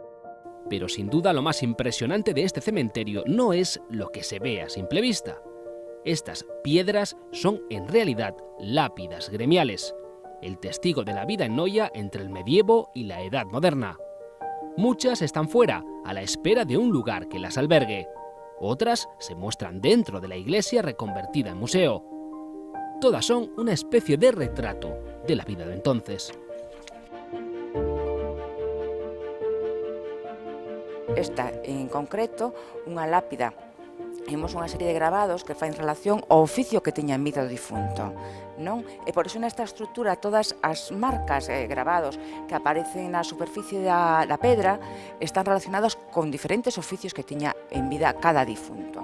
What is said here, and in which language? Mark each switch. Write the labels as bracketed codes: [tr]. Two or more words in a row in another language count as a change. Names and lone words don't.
[es] Pero sin duda lo más impresionante de este cementerio no es lo que se ve a simple vista. Estas piedras son en realidad lápidas gremiales, el testigo de la vida en Noia entre el medievo y la Edad Moderna. Muchas están fuera, a la espera de un lugar que las albergue. Otras se muestran dentro de la iglesia reconvertida en museo. Todas son una especie de retrato de la vida de entonces. [gl] Esta, en concreto, unha lápida. Temos unha serie de grabados que fan relación ao oficio que tiña en vida o difunto, non? E por iso nesta estrutura todas as marcas grabados que aparecen na superficie da pedra están relacionadas con diferentes oficios que tiña en vida cada difunto.